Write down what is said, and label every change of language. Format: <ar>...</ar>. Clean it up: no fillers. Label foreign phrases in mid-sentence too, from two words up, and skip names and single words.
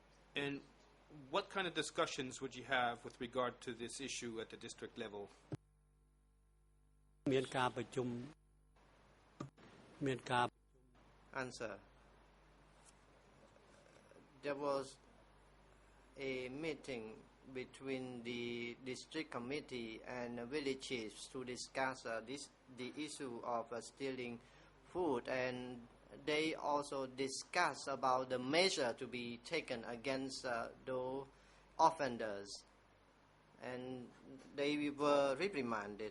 <en>And what kind of discussions would you have with regard to this issue at the district level?</en> <km>មានការប្រជុំមានការ</km> <en>Answer. There was a meeting between the district committee and village chiefs to discuss the issue of stealing food, and they also discussed about the measure to be taken against those offenders, and they were reprimanded.</en>